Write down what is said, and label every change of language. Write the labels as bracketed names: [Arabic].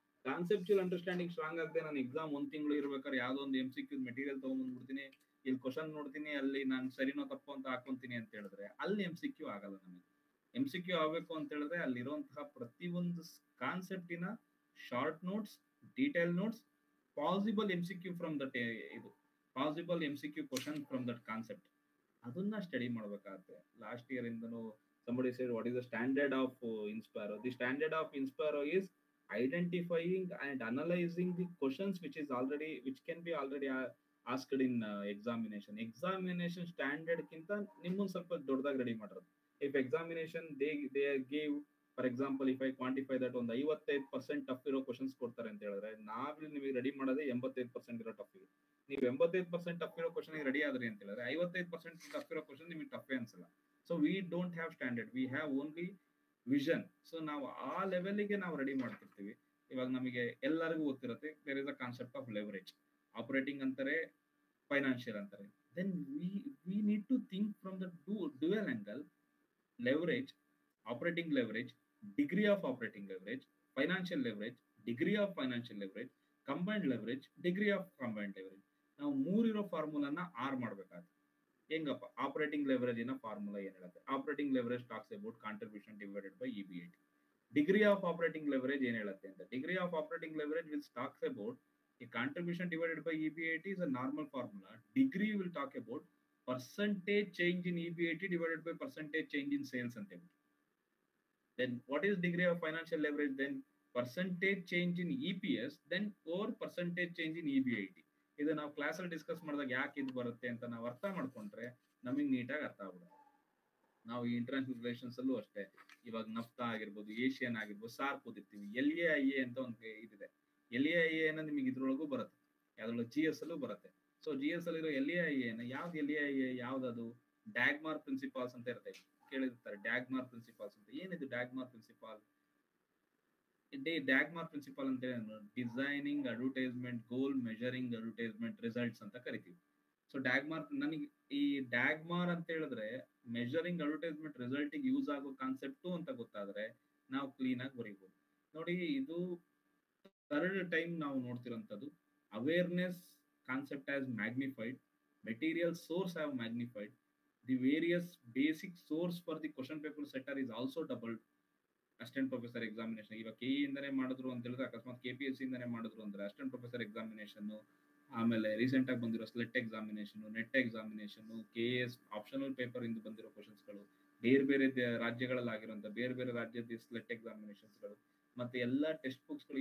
[Kannada] Conceptual understanding strong ಆಗದೆ ನಾನು exam 1 ತಿಂಗಳು ಇರ್ಬೇಕಾದ್ರೆ ಯಾವ್ದೋ ಒಂದು MCQ ಮೆಟೀರಿಯಲ್ ತಗೊಂಡ್ಬಂದ್ಬಿಡ್ತೀನಿ, ಇಲ್ಲಿ ಕ್ವಶನ್ ನೋಡ್ತೀನಿ, ಅಲ್ಲಿ ನಾನು ಸರಿನೋ ತಪ್ಪು ಅಂತ ಹಾಕೊಂತೀನಿ ಅಂತ ಹೇಳಿದ್ರೆ ಅಲ್ಲಿ MCQ ಆಗಲ್ಲ. ನಮಗೆ MCQ ಆಗ್ಬೇಕು ಅಂತ ಹೇಳಿದ್ರೆ ಅಲ್ಲಿರುವಂತಹ ಪ್ರತಿಯೊಂದು ಕಾನ್ಸೆಪ್ಟಿನ short notes, detail notes, possible MCQ from that, ಇದು possible MCQ question from that concept, ಅದನ್ನ ಸ್ಟಡಿ ಮಾಡ್ಬೇಕಾಗತ್ತೆ. [English] Last year ಇಂದನು somebody said what is the standard of Inspiro. The standard of Inspiro is identifying and analyzing the questions which can be already asked in examination standard [Kannada] ಕಿಂತ ನಿಮ್ಮೊಂದು ಸ್ವಲ್ಪ ದೊಡ್ಡದಾಗಿ ready ಮಾಡಿರೋದು. [English] If examination they gave, for example, if I quantify that [Kannada] ಒಂದು 55% tough ಇರೋ questions ಕೊಡ್ತಾರೆ ಅಂತ ಹೇಳಿದ್ರೆ, ನಾವಿಲ್ಲಿ ನಿಮಗೆ ರೆಡಿ ಮಾಡೋದೇ 85% ಇರೋ ಟಫ್ ಇದೆ. ನೀವು 85% ಟಫ್ ಇರೋ ಕ್ವಶನ್ ರೆಡಿ ಆದ್ರಿ ಅಂತ ಹೇಳಿದ್ರೆ 55% ಟಫ್ ಇರೋ ಕ್ವಶನ್ ನಿಮಗೆ ಟಫೇ ಅನ್ಸಲ್ಲ. [English] So we don't have standard, we have only vision. [Kannada] So ನಾವು ಆ ಲೆವೆಲ್ಗೆ ನಾವು ರೆಡಿ ಮಾಡ್ತಿರ್ತೀವಿ. ಇವಾಗ ನಮಗೆ ಎಲ್ಲರಿಗೂ ಗೊತ್ತಿರುತ್ತೆ, [English] There is a concept of leverage. [Kannada] Operating ಅಂತಾರೆ, ಫೈನಾನ್ಷಿಯಲ್ ಅಂತಾರೆ. [English] Then we need to think from the dual angle. Leverage, operating leverage, degree of operating leverage, financial leverage, degree of financial leverage, combined leverage, degree of combined leverage. [Kannada] ನಾವು 3 ಇರೋ ಫಾರ್ಮುಲಾನ 6 ಮಾಡ್ಬೇಕಾಗುತ್ತೆ. ಹೆಂಗಪ್ಪ, [English] Operating leverage ಇನ formula ಏನ್ ಹೇಳುತ್ತೆ, operating leverage talks about contribution divided by EBIT. Degree of operating leverage [Kannada] ಏನ್ ಹೇಳುತ್ತೆ ಅಂತ, [English] Degree of operating leverage will talks about a contribution divided by EBIT is a normal formula. Degree will talk about percentage change in EBIT divided by percentage change in sales and everything. Then what is degree of financial leverage? Then percentage change in EPS, then over percentage change in EBIT. [Kannada] ಇದು ನಾವು ಕ್ಲಾಸಲ್ಲಿ discuss ಮಾಡಿದಾಗ ಯಾಕೆ ಇದು ಬರುತ್ತೆ ಅಂತ ನಾವು ಅರ್ಥ ಮಾಡ್ಕೊಂಡ್ರೆ ನಮಗೆ ನೀಟಾಗಿ ಅರ್ಥ ಆಗ್ಬಿಡುತ್ತೆ. ನಾವು ಈ ಇಂಟರ್ನ್ಯಾಷನಲ್ ರಿಲೇಷನ್ಸ್ ಅಲ್ಲೂ ಅಷ್ಟೇ, ಇವಾಗ ನಫ್ತಾ ಆಗಿರ್ಬೋದು, ಏಷಿಯನ್ ಆಗಿರ್ಬೋದು, ಸಾರ್ಕ್ ಓದಿರ್ತೀವಿ. LAIA ಅಂತ ಒಂದು ಇದಿದೆ. LAIA ಅನ್ನೋದು ನಿಮಗೆ ಇದ್ರೊಳಗೂ ಬರುತ್ತೆ, ಯಾವ್ದ್ರೊಳಗೆ GS ಅಲ್ಲೂ ಬರುತ್ತೆ. ಸೊ GS ಅಲ್ಲಿರೋ LAIA ಯಾವ್ದು, LAIA ಯಾವ್ದದು, ಡ್ಯಾಗ್ಮಾರ್ ಪ್ರಿನ್ಸಿಪಾಲ್ಸ್ ಅಂತ ಇರುತ್ತೆ, ಕೇಳಿರ್ತಾರೆ. ಡ್ಯಾಗ್ಮಾರ್ ಪ್ರಿನ್ಸಿಪಾಲ್ಸ್ ಅಂತ ಏನಿದು ಡ್ಯಾಗ್ಮಾರ್ ಪ್ರಿನ್ಸಿಪಾಲ್? ಡ್ಯಾಗ್ಮಾರ್ ಪ್ರಿನ್ಸಿಪಾಲ್ ಅಂತ ಡಿಸೈನಿಂಗ್ ಅಡ್ವರ್ಟೈಸ್ಮೆಂಟ್ ಗೋಲ್, ಮೆಜರಿಂಗ್ ಅಡ್ವರ್ಟೈಸ್ಮೆಂಟ್ ರಿಸಲ್ಟ್ಸ್ ಅಂತ ಕರಿತೀವಿ. ಸೊ ಡ್ಯಾಗ್ಮಾರ್, ನನಗೆ ಈ ಡ್ಯಾಗ್ಮಾರ್ ಅಂತ ಹೇಳಿದ್ರೆ ಮೆಜರಿಂಗ್ ಅಡ್ವರ್ಟೈಸ್ಮೆಂಟ್ ರಿಸಲ್ಟಿಗೆ ಯೂಸ್ ಆಗೋ ಕಾನ್ಸೆಪ್ಟು ಅಂತ ಗೊತ್ತಾದ್ರೆ ನಾವು ಕ್ಲೀನ್ ಆಗಿ ಬರೀಬಹುದು. ನೋಡಿ, ಇದು 3rd ಟೈಮ್ ನಾವು ನೋಡ್ತಿರೋಂಥದ್ದು. [English] Awareness concept has magnified, material source have magnified, The various basic source for the question paper setter is also doubled. [Kannada] Assistant professor examination ಇವಾಗ ಕೆ ಇಂದನೇ ಮಾಡಿದ್ರು ಅಂತ ಹೇಳಿದ್ರೆ, ಅಕಸ್ಮಾತ್ KPSC ಇಂದನೇ ಮಾಡಿದ್ರು ಅಂದ್ರೆ ಅಸಿಸ್ಟೆಂಟ್ ಪ್ರೊಫೆಸರ್ ಎಕ್ಸಾಮಿನೇಷನ್, ಆಮೇಲೆ ರೀಸೆಂಟ್ ಆಗಿ ಬಂದಿರೋ SLET examination, net examination, KS optional paper ಇಂದ ಬಂದಿರೋ ಕ್ವಶನ್ಸ್ಗಳು, ಬೇರೆ ಬೇರೆ ರಾಜ್ಯಗಳಲ್ಲಿ ಆಗಿರುವಂತ ಬೇರೆ ಬೇರೆ ರಾಜ್ಯದ ಸ್ಲೆಟ್ ಎಕ್ಸಾಮಿನೇಷನ್ಸ್ಗಳು, ಮತ್ತೆ ಎಲ್ಲಾ ಟೆಕ್ಸ್ಟ್ ಬುಕ್ಸ್ಗಳು.